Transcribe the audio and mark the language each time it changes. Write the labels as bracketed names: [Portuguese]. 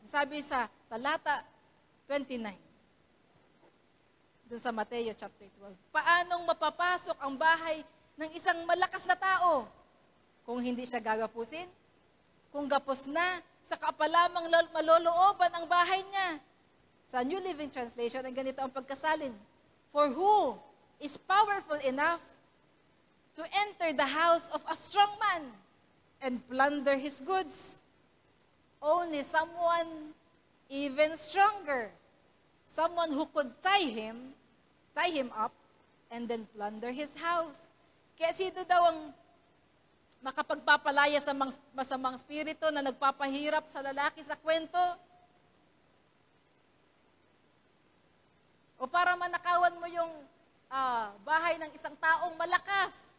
[Filipino] Sabi sa talata 29, doon sa Mateo chapter 12, paanong mapapasok ang bahay ng isang malakas na tao kung hindi siya gagapusin? Kung gapos na, saka pa lamang malolooban ang bahay niya. Sa New Living Translation, ang ganito ang pagkasalin. [English] For who is powerful enough to enter the house of a strong man and plunder his goods? Only someone even stronger. Someone who could tie him up, and then plunder his house. [Filipino] Kaya sino daw ang makapagpapalaya sa masamang spirito na nagpapahirap sa lalaki sa kwento? O para manakawan mo yung bahay ng isang taong malakas.